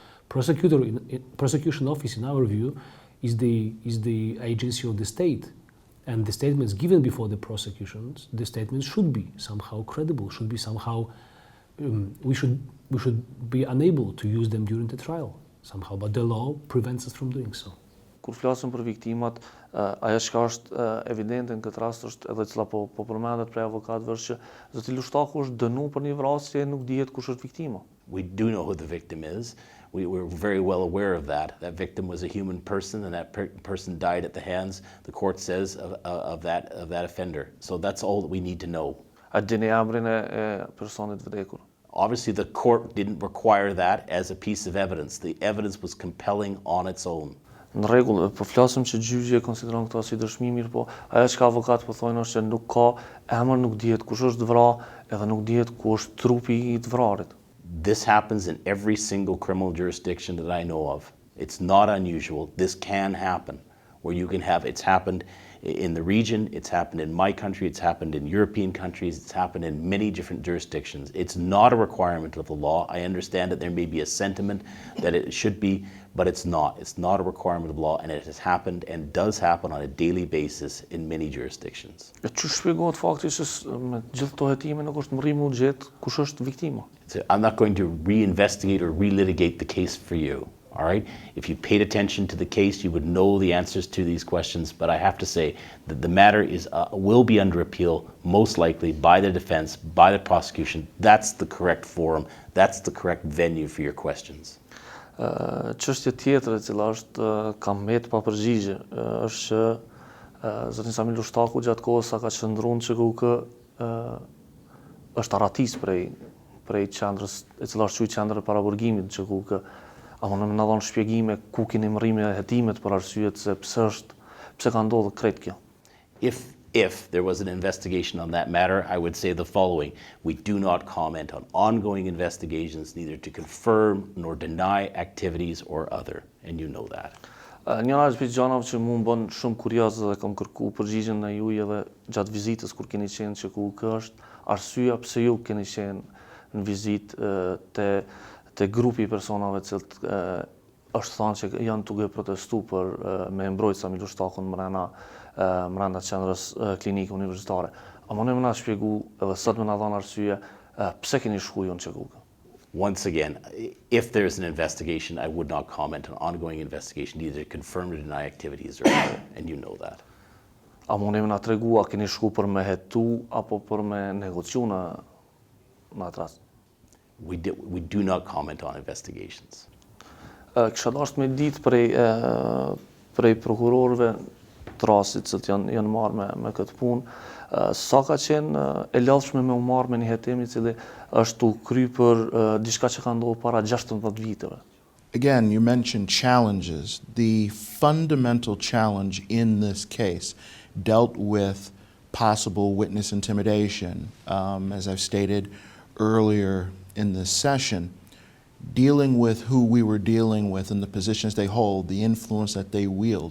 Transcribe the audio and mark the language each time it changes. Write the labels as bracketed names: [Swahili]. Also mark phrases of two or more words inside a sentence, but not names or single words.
[English] Prosecution office, in our view, is the agency of the state, and the statements given before the prosecutions, the statements should be somehow credible, should be somehow we should be unable to use them during the trial somehow, but the law prevents us from doing so. [Albanian] Kur flasim për viktimat, ajo që është evidente në këtë rast është edhe cila po përmendet prej avokatëve është që zoti Lushtaku është dënuar për një vrasje, nuk dihet kush është viktima. [English] We do know who the victim is. We're very well aware of that. That victim was a human person, and that person died at the hands, the court says, of that offender. So that's all that we need to know. [Albanian] A dini emrin e personit vdekur. [English] Obviously, the court didn't require that as a piece of evidence. The evidence was compelling on its own. [Albanian] Në rregull, po flasim që gjyqi e konsideron këtë si dëshmi, mirë, po ajo që avokat po thonë është që nuk ka emër, nuk dihet kush është vrarë, edhe nuk dihet ku është trupi I të vrarit. [English] This happens in every single criminal jurisdiction that I know of. It's not unusual. This can happen, where you can have, it's happened in the region, it's happened in my country, it's happened in European countries, it's happened in many different jurisdictions. It's not a requirement of the law. I understand that there may be a sentiment that it should be, but it's not. It's not a requirement of law, and it has happened and does happen on a daily basis in many jurisdictions. [Albanian] E që shpjegohet fakti që me gjithë këto hetime nuk është mërrimu gjetë kush është viktima. [English] So I'm not going to reinvestigate or relitigate the case for you. All right? If you paid attention to the case, you would know the answers to these questions, but I have to say that the matter will be under appeal, most likely by the defense, by the prosecution. That's the correct forum. That's the correct venue for your questions. [Albanian] Çështje tjetër e cila është kam mbet pa përgjigje është që zoti Samir Lushtaku gjatë kohës sa ka qëndruar në ÇKUK është arratis prej qendrës e cila është quajtur qendra e paraburgimit në ÇKUK. A mund na dhon shpjegime ku keni mërrimin e hetimet për arsyet se pse ka ndodhur krejt kjo? [English] If there was an investigation on that matter, I would say the following. We do not comment on ongoing investigations, neither to confirm nor deny activities or other, and you know that. [Albanian] Njëra është prej gjanave që mu më bën shumë kurioz dhe kam kërku përgjigjen në ju edhe gjatë vizitës kur keni qenë që ÇKUK është arsyeja pse ju keni qenë në vizitë te grupi I personave të cilët është thënë që janë duke protestuar për me mbrojtje Samir Lushtakun brenda qendrës klinike universitare. A mund të na shpjegu edhe sot më na dhënë arsye pse keni shkuar në ÇKUK? [English] Once again, if there's an investigation, I would not comment on ongoing investigation, either to confirm or deny activities or other, and you know that. [Albanian] A mund të na tregu a keni shkuar për me hetu apo për me negociu në atë rast? [English] We do not comment on investigations. [Albanian] Kisha dashur me ditë prej prokurorëve të rastit që janë marrë me këtë punë, sa ka qenë e lodhshme me u marrë me një hetim I cili është u kry për diçka që ka ndodhur para 16 viteve. [English] Again, you mentioned challenges. The fundamental challenge in this case dealt with possible witness intimidation. As I've stated earlier in this session, dealing with who we were dealing with and the positions they hold, the influence that they wield.